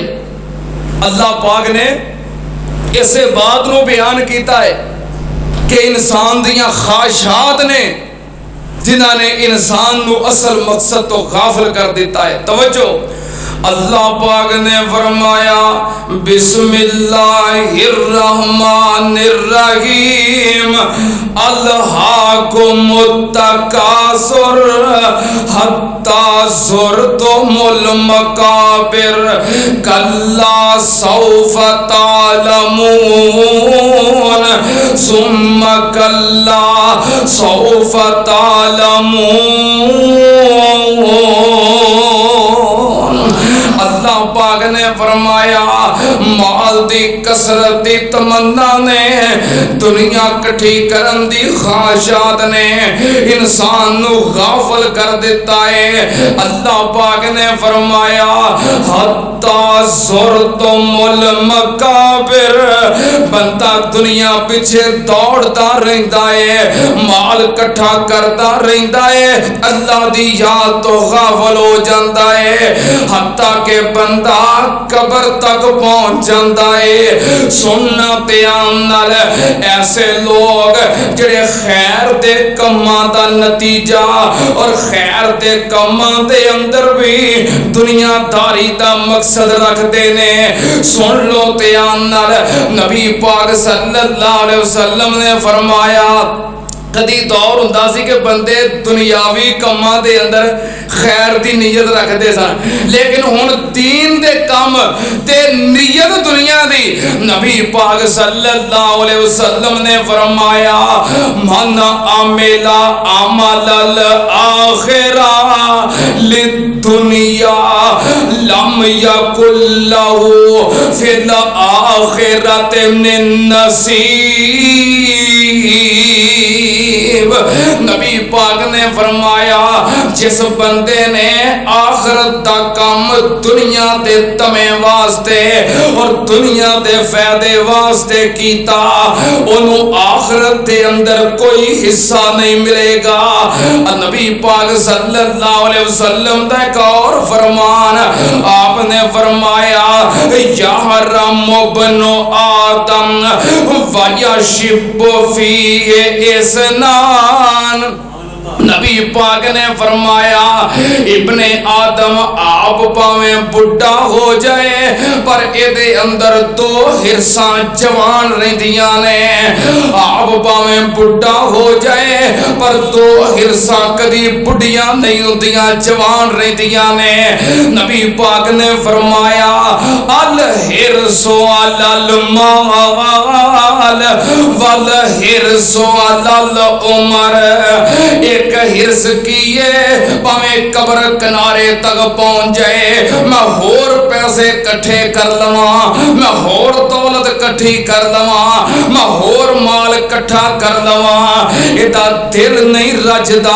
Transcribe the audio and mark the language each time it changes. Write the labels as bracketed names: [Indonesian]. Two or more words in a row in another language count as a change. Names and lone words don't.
[Punjabi] اللہ پاک نے اسے بات نوں بیان کیا ہے کہ انسان دیاں خواہشات نے جنہاں نے انسان نوں اصل مقصد تو غافل کر دتا ہے. توجہ، اللہ پاک نے فرمایا [Arabic] بسم الله الرحمن الرحيم ألهاكم التكاثر حتى زرتم المقابر كلا سوف تعلمون ثم كلا سوف تعلمون. [Punjabi] اللہ پاک نے فرمایا مال دی کثرت دی تمنا نے، دنیا اکٹھی کرن دی خواہشات نے انسان نوں غافل کر دتا ہے. اللہ پاک نے فرمایا [Arabic] حتى زرتم المقابر, [Urdu] بندہ دنیا پیچھے دوڑتا رہتا ہے، مال اکٹھا کرتا رہتا ہے، اللہ دی یاد تو غافل ہو جاتا ہے، حتی کہ بندہ قبر تک پہنچ جاتا ہے. [Punjabi] سننا دھیان نال، ایسے لوگ جیہڑے خیر دے کماں دا نتیجہ اور خیر دے کماں دے اندر بھی دنیاداری دا مقصد رکھتے نے. سن لو دھیان نال، نبی پاک [Arabic] صلى الله عليه وسلم [Punjabi] نے فرمایا کدی دور ہندا سی کہ بندے دنیاوی کماں دے اندر خیر دی نیت رکھتے سن، لیکن ہن دین دے کم تے نیت دنیا دی. نبی پاک [Arabic] صلى الله عليه وسلم [Punjabi] نے فرمایا [Arabic] من عمل عمل الآخرة للدنيا لم يكن له في الآخرة من نصيب. [Punjabi] نبی پاک نے فرمایا جس بندے نے آخرت دا کام دنیا دے طمع واسطے اور دنیا دے فائدے واسطے کیتا، اونوں آخرت دے اندر کوئی حصہ نہیں ملے گا. نبی پاک [Arabic] صلى الله عليه وسلم [Punjabi] دا ایک اور فرمان آپنے فرمایا [Arabic] يهرم ابن آدم و يشب فيه اثنان. [Punjabi] نبی پاک نے فرمایا ابن آدم آپ بھاویں بڈھا ہو جائے پر ایدے اندر دو حرصاں جوان رہندیاں نے. آپ بھاویں بڈھا ہو جائے پر دو حرصاں کدی بڈھیاں نہیں ہوندیاں، جوان رہندیاں نے. نبی پاک نے فرمایا [Arabic] الحرص على المال والحرص على العمر. [Punjabi] ایک حرص کی ہے بھاویں قبر کنارے تک پہنچ جائے، میں ہور پیسے اکٹھے کر لواں، میں ہور دولت اکٹھی کر لواں، میں ہور مال اکٹھا کر لواں، ایہدا دل نہیں رجدا.